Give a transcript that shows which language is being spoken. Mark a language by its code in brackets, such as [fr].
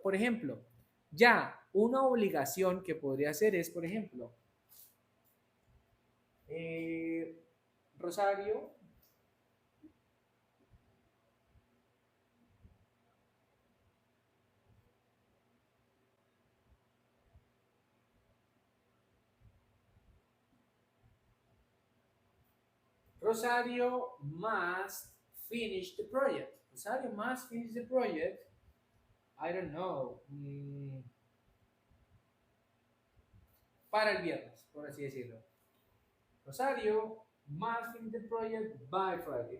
[es] Por ejemplo, ya una obligación que podría hacer es, por ejemplo, eh, Rosario, Rosario [en] must finish the project. Rosario must finish the project. I don't know. [es] Para el viernes, por así decirlo. [en] Rosario must finish the project by Friday.